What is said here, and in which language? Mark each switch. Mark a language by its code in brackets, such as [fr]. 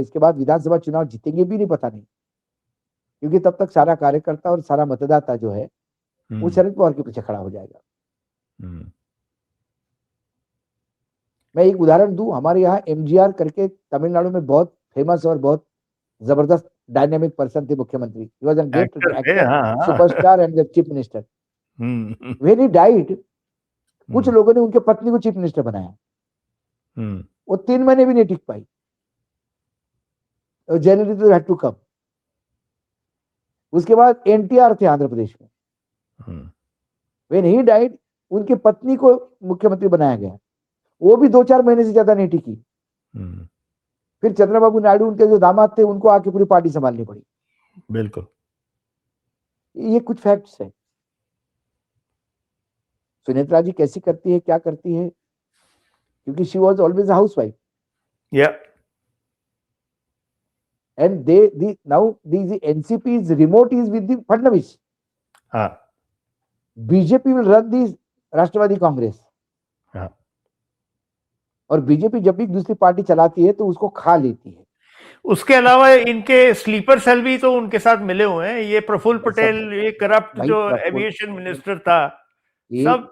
[hi] इसके बाद विधानसभा चुनाव जीतेंगे भी नहीं, पता नहीं, क्योंकि तब तक सारा कार्यकर्ता और सारा मतदाता जो है वो शरद पवार के पीछे खड़ा हो जाएगा। मैं एक उदाहरण दूं, हमारे यहाँ एमजीआर करके तमिलनाडु में बहुत फेमस और बहुत जबरदस्त डायनेमिक पर्सन थे मुख्यमंत्री। [en] He was a great actor, superstar and the chief minister. When he died, [hi] कुछ लोगों ने उनके पत्नी को चीफ मिनिस्टर बनाया। वो 3 महीने भी नहीं टिक पाई। Jayalalithaa [en] Had to come. [hi] उसके बाद एनटीआर थे आंध्र प्रदेश में। [en] When he died, [hi] उनकी पत्नी को मुख्यमंत्री बनाया गया। वो भी 2-4 महीने से ज्यादा नहीं टिकी। फिर चंद्रबाबू नायडू उनके जो दामाद थे, उनको आके पूरी पार्टी संभालनी पड़ी। बिल्कुल, ये कुछ फैक्ट्स है। सुनेत्रा जी कैसी करती है, क्या करती है, क्योंकि [en] She was always a housewife. yeah, and now the NCP is remote is with the Fadnavis. हाँ, BJP will run the [hi] राष्ट्रवादी कांग्रेस। हाँ, और बीजेपी जब भी दूसरी पार्टी चलाती है तो उसको खा लेती है। उसके अलावा इनके स्लीपर सेल भी तो उनके साथ मिले हुए हैं। ये प्रफुल्ल पटेल, ये करप्ट जो एविएशन मिनिस्टर था, सब।